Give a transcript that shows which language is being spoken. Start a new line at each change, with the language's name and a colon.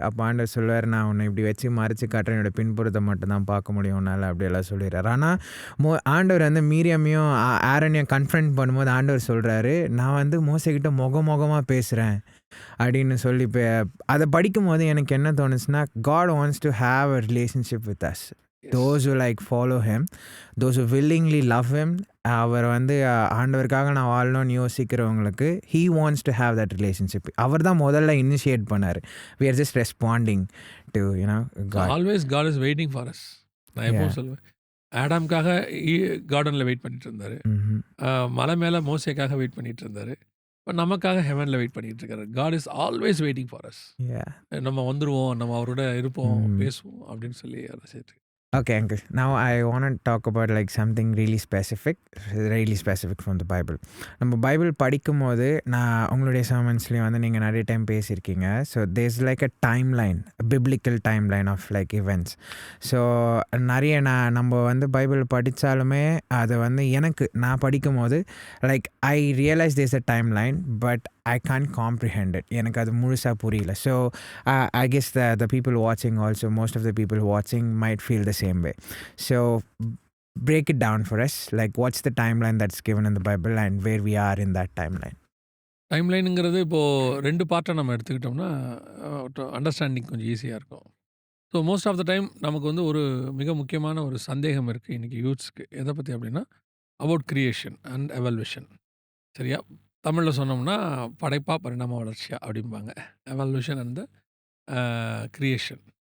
Tamil: அப்போ ஆண்டவர் சொல்லுவார், நான் உன்னை இப்படி வச்சு மறைச்சு காட்டுறேன், என்னோட பின்புறத்தை மட்டும் தான் பார்க்க முடியும் உன்னால, அப்படியெல்லாம் சொல்லிடுறாரு. ஆனால் ஆண்டவர் வந்து மீரியாமையும் ஆரோனையும் கன்ஃபரண்ட் பண்ணும்போது ஆண்டவர் சொல்கிறாரு, நான் வந்து மோசே கிட்ட முகமுகமாக பேசுகிறேன் அப்படின்னு சொல்லி அதை படிக்கும்போது எனக்கு என்ன தோணுச்சுன்னா,
English: God wants to have a relationship with us. Those who like follow him, those who willingly love him,
Tamil: அவர் வந்து ஆண்டவருக்காக நான் வாழணும்னு யோசிக்கிறவங்களுக்கு
English: he wants to have that relationship.
Tamil: அவர் தான் முதல்ல இனிஷியேட் பண்ணார்.
English: We are just responding to, you know, God. Always God is waiting for us.
Tamil: நான் எப்பவும் சொல்லுவேன். ஆடாம்காக கார்டன்ல வெயிட் பண்ணிட்டு இருந்தாரு. ம்ஹ்ம். மலை மேல மோசேக்காக வெயிட் பண்ணிட்டு இருந்தாரு. இப்ப நமக்காக ஹெவன்ல வெயிட் பண்ணிட்டு இருக்காரு.
English: God is always waiting for us. Yeah.
Tamil: நம்ம வந்துருவோம், நம்ம அவரோட இருப்போம், ம். பேசுவோம் அப்படின்னு சொல்லி அதை சேர்த்து.
English: Okay, uncle. Now I want to talk about like something really specific from the Bible.
Tamil: நம்ம பைபிள் படிக்கும்போது நான் உங்களுடைய சர்மன்ஸ்லேயும் வந்து நீங்கள் நிறைய time பேசியிருக்கீங்க.
English: So there's like a timeline, biblical timeline of like events.
Tamil: So நிறைய நம்ம வந்து பைபிள் படித்தாலுமே அதை வந்து நான் படிக்கும்போது
English: Like I realise there's a timeline, but I can't comprehend it.
Tamil: எனக்கு அது முழுசாக புரியல.
English: So I guess the people watching also, most of the people watching might feel the same way. So break it down for us. Like what's the timeline that's given in the Bible and where we are in that timeline?
Tamil: டைம்லைனுங்கிறது இப்போது 2 பார்ட்டா நம்ம எடுத்துக்கிட்டோம்னா understanding கொஞ்சம் ஈஸியாக இருக்கும். So most of the time நமக்கு வந்து ஒரு மிக முக்கியமான ஒரு சந்தேகம் இருக்குது இன்றைக்கி யூத்ஸ்க்கு. எதை பற்றி அப்படின்னா அபவுட் கிரியேஷன் அண்ட் எவல்யூஷன். சரியா? தமிழில் சொன்னோம்னா படைப்பா பரிணாம வளர்ச்சியா அப்படிம்பாங்க. Evolution and creation.